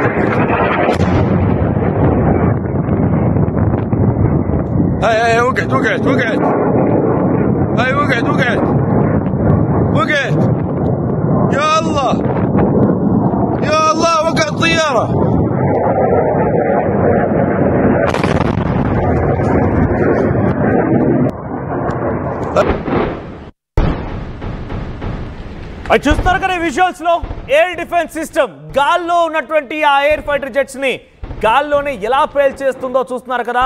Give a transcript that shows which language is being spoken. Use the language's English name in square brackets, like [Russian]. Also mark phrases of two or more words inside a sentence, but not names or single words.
[Arabic] هاي وقعت هاي وقعت يا الله وقعت طيارة. [Telugu] చూస్తున్నారు కదా విజువల్స్ లో [English] air defense system [Telugu] గాల్లో ఉన్నటువంటి ఆ [English] air fighter jets [Telugu] ని గాల్లోనే ఎలా పేల్ చేస్తుందో చూస్తున్నారు కదా.